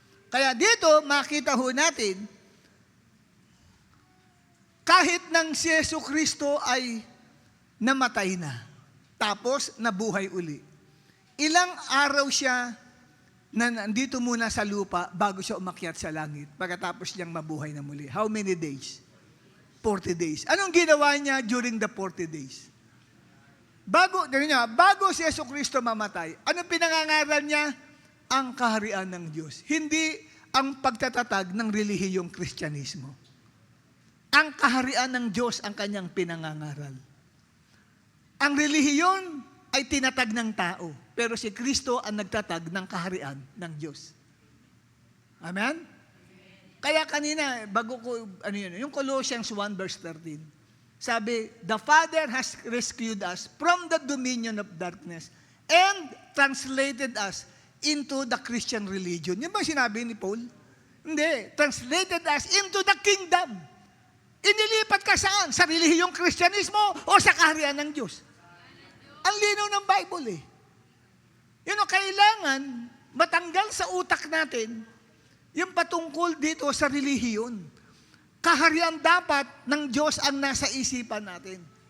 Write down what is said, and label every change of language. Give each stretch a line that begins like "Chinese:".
Filipino: Kaya dito, makita ho natin, kahit nang si Hesukristo ay namatay na, tapos nabuhay uli, ilang araw siya na nandito muna sa lupa bago siya umakyat sa langit, pagkatapos niyang mabuhay na muli.
English: How many days? 40 days.
Filipino: Anong ginawa niya
English: during the 40 days?
Filipino: Bago si Hesukristo mamatay, anong pinangangaral niya? Ang kaharian ng Diyos. Hindi ang pagtatatag ng relihiyong Kristyanismo. Ang kaharian ng Diyos ang kanyang pinangangaral. Ang relihiyon ay tinatag ng tao, pero si Kristo ang nagtatag ng kaharian ng Diyos. Amen? Kaya kanina, yung
English: Colossians 1 verse 13, sabi, the Father has rescued us from the dominion of darkness and translated us into the Christian religion.
Filipino: Yan ba sinabi ni Paul? Hindi.
English: Translated us into the kingdom.
Filipino: Inilipat ka saan? Sa relihiyong Kristyanismo o sa kaharian ng Diyos? Ang linaw ng Bible eh. Kailangan matanggal sa utak natin yung patungkol dito sa relihiyon. Kaharian dapat ng Diyos ang nasa isipan natin.